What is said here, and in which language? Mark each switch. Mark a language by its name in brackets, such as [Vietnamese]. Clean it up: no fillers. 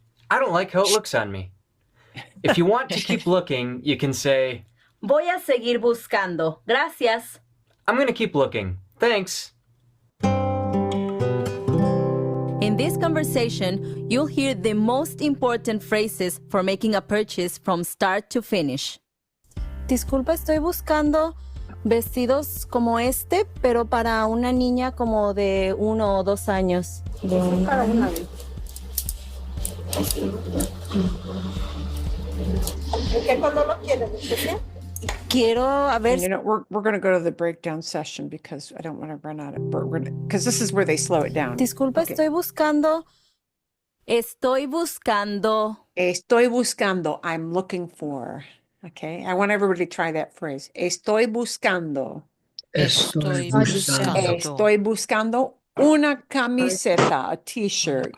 [English] I don't like how it looks on me. If you want to keep looking, you can say, [Spanish] Voy a seguir buscando. Gracias. [English] I'm going to keep looking. Thanks. In this conversation, you'll hear the most important phrases for making a purchase from start to finish. [Spanish] Disculpa, estoy buscando vestidos como este, pero para una niña como de 1 o 2 años. Para una vez. ¿Qué color lo quieres? Quiero a [English] And, [Spanish] ver. [English] you know, we're going to go to the breakdown session because I don't want to run out of, because this is where they slow it down. [Spanish] Disculpa, [English] Okay. [Spanish] estoy buscando. Estoy buscando. Estoy buscando. [English] I'm looking for. Okay. I want everybody to try that phrase. [Spanish] Estoy buscando. Estoy buscando. buscando. Estoy buscando una camiseta, [English] a t-shirt.